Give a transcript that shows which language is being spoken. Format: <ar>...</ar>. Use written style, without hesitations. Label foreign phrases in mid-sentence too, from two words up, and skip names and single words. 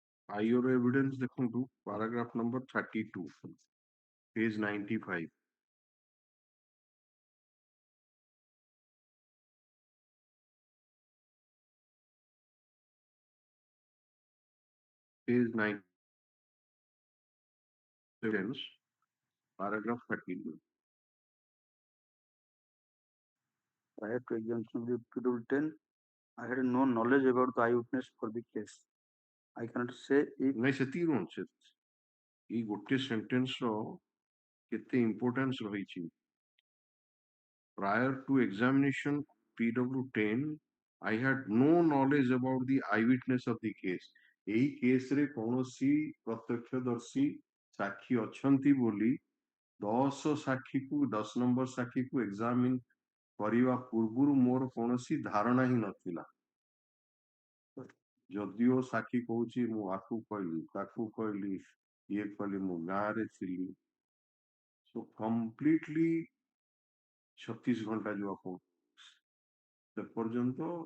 <en>IO evidence ଦେଖନ୍ତୁ paragraph number 32 page 95 page 9 evidence paragraph 32 Prior to exemption of the PW10, I had no knowledge about the eyewitness for the case. I cannot say if</en> <or>ନାଇଁ ସେତିକି କଣ ସେ ଏଇ ଗୋଟେ ସେଣ୍ଟେନ୍ସ ର କେତେ ଇମ୍ପୋର୍ଟାନ୍ସ ରହିଛି</or> <en>prior to examination PW10 I had no knowledge about the eyewitness of the case</en> <or>ଏଇ କେସ୍ ରେ କୌଣସି ପ୍ରତ୍ୟକ୍ଷଦର୍ଶୀ ସାକ୍ଷୀ ଅଛନ୍ତି ବୋଲି 10 ସାକ୍ଷୀକୁ 10 ନମ୍ବର ସାକ୍ଷୀକୁ ଏକ୍ସାମିନ କରିବା ପୂର୍ବରୁ ମୋର କୌଣସି ଧାରଣା ହିଁ ନଥିଲା ଯଦିଓ ସାକ୍ଷୀ କହୁଛି ମୁଁ ଆକୁ କହିଲି ତାକୁ କହିଲି ଇଏ କହିଲି ମୁଁ ଗାଁରେ ଥିଲି</or> <en>so completely</en> <or>36 ଘଣ୍ଟା ଯୋଉ ଆପଣ ସେ ପର୍ଯ୍ୟନ୍ତ</or>